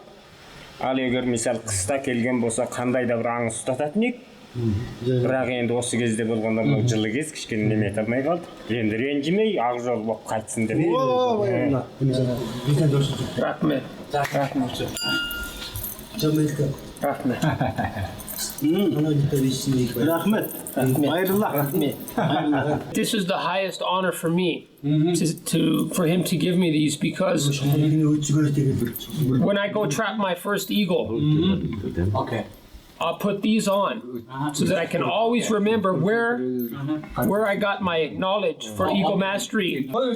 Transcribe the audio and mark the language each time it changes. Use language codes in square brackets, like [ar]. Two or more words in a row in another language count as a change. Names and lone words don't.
[kk] Ал егер мысалы қыста келген болса, қандай да бір аңыз ұстататын ек. Бірақ енді осы кезде болғанда мынау жылы кез кішкене неме ете алмай қалды. Енді ренжімей, ақ жол болып қайтсын деп. Рахмет. Rahmet. [en] This is the highest honor for me, for him to give me these, because when I go trap my first eagle, I'll put these on so that I can always remember where I got my knowledge for eagle mastery.